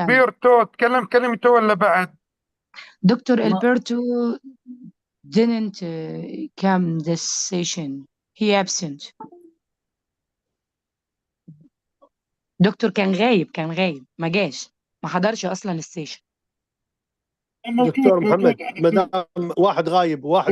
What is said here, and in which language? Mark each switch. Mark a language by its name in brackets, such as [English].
[Arabic] ألبرتو تكلم كلمته ولا بعد؟ [English] Dr. [Arabic] ما [English] Alberto didn't come this session. He absent. [Arabic] دكتور كان غايب ما جاش، ما حضرش اصلا السيشن. دكتور محمد، ما دام واحد غايب وواحد